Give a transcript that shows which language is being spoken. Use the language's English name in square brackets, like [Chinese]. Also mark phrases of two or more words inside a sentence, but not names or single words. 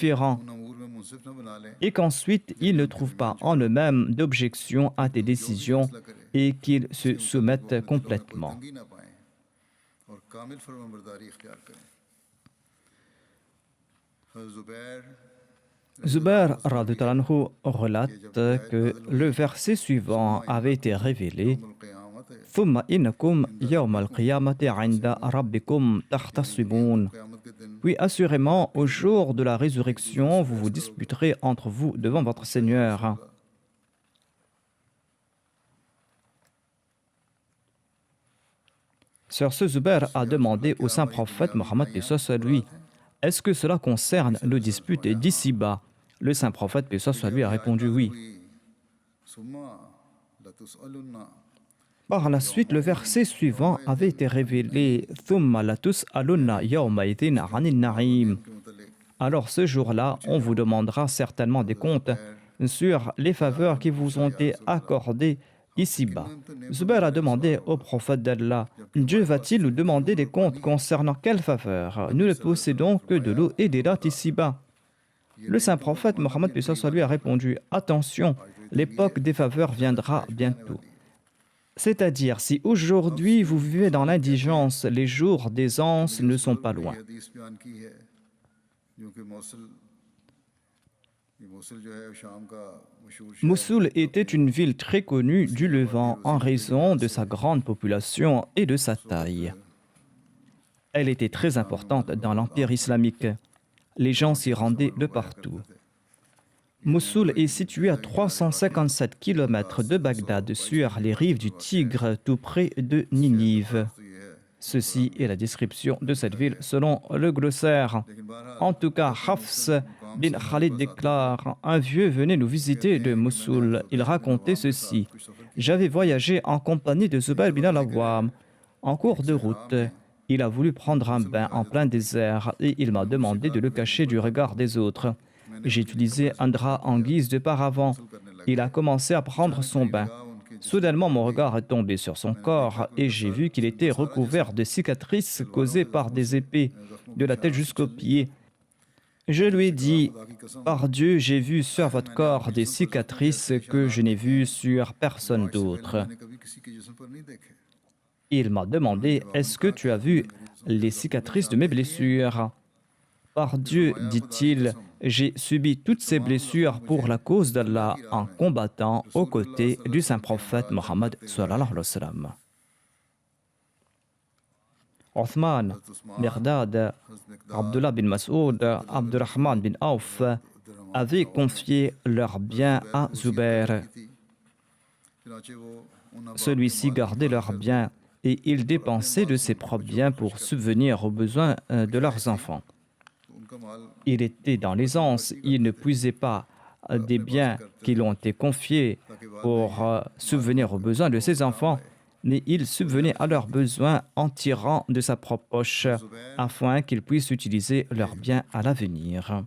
[Urdu] اُن امور میں منصف نہ بنا لیں [French] et qu'ensuite ils ne trouvent pas en eux-mêmes d'objection à tes décisions et qu'ils se soumettent complètement. [Urdu] تنگی نہ پائیں اور کامل فرمانبرداری اختیار کریں. حضرت زبیر [French] Zubair [Arabic] رضي الله عنه [French] relate que le verset suivant avait été révélé [Urdu] یوم القیامت ہے, [Arabic] ثم إنكم يوم القيامة عند ربكم تختصمون. [Urdu] قیامت کے دن [French] Puis assurément, au jour de la résurrection, vous vous disputerez entre vous devant votre Seigneur. Sur ce, Zubair a demandé au saint prophète Mohammed paix soit sur lui, est-ce que cela concerne nos disputes d'ici-bas? Le saint prophète paix soit sur lui a répondu oui. [Arabic] ثم لتسألن [French] Par la suite, le verset suivant avait été révélé [Arabic] ثم لتسألن يومئذ عن النعيم. [Urdu] کے متعلق [French] Alors ce jour-là, on vous demandera certainement des comptes sur les faveurs qui vous ont été accordées ici-bas. Zubair a demandé au prophète d'Allah, Dieu va-t-il nous demander des comptes concernant quelles faveurs? Nous ne possédons que de l'eau et des dattes ici-bas. Le saint prophète Mohammed paix soit sur lui a répondu, attention, l'époque des faveurs viendra bientôt. C'est-à-dire, si aujourd'hui vous vivez dans l'indigence, les jours d'aisance ne sont pas loin. [Urdu] یہ حدیث بیان کی ہے جو کہ موصل جو ہے شام کا مشہور شہر [French] Mossoul était une ville très connue du Levant en raison de sa grande population et de sa taille. Elle était très importante dans l'empire islamique. Les gens s'y rendaient de partout. Mossoul est situé à 357 km de Bagdad, sur les rives du Tigre, tout près de Ninive. [Urdu] تو یہ ہے. [French] Ceci est la description de cette ville selon le glossaire. [Urdu] لیکن بہرحال [French] En tout cas, Hafs bin Khalid déclare, un vieux venait nous visiter de Mossoul. Il racontait ceci. J'avais voyagé en compagnie de Zubair bin al-Awwam. En cours de route, il a voulu prendre un bain en plein désert et il m'a demandé de le cacher du regard des autres. J'ai utilisé un drap en guise de paravent. Il a commencé à prendre son bain. Soudainement, mon regard est tombé sur son corps et j'ai vu qu'il était recouvert de cicatrices causées par des épées, de la tête jusqu'aux pieds. Je lui ai dit, par Dieu, j'ai vu sur votre corps des cicatrices que je n'ai vues sur personne d'autre. [Urdu] میں نے کبھی کسی کے جسم پر نہیں دیکھے. [French] Il m'a demandé, est-ce que tu as vu les cicatrices de mes blessures? Par Dieu, dit-il, j'ai subi toutes ces blessures pour la cause d'Allah en combattant aux côtés du saint prophète Mohammed [Arabic] صلى الله عليه وسلم. [French] Othman, Mirdad, Abdullah bin Mas'ud, Abdurrahman bin Auf avaient confié leurs biens à Zubair. [Urdu] چنانچہ وہ اُن [French] Celui-ci gardait leurs biens et il dépensait de ses propres biens pour subvenir aux besoins de leurs enfants. [Urdu] اُن کا مال [French] Il était dans l'aisance, il ne puisait pas des biens qui lui ont été confiés pour subvenir aux besoins de ses enfants, mais il subvenait à leurs besoins en tirant de sa propre poche afin qu'ils puissent utiliser leurs biens à l'avenir.